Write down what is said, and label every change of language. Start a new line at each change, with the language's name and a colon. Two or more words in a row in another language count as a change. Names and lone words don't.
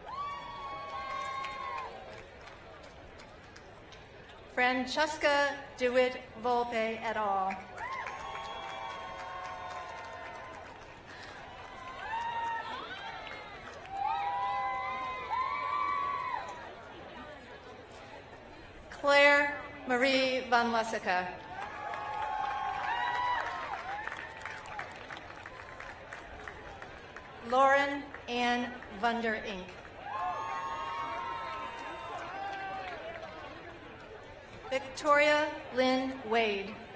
English: Francesca DeWitt Volpe et al. Claire Marie Van Lessica. Lauren Ann Vunder Inc. Victoria Lynn Wade.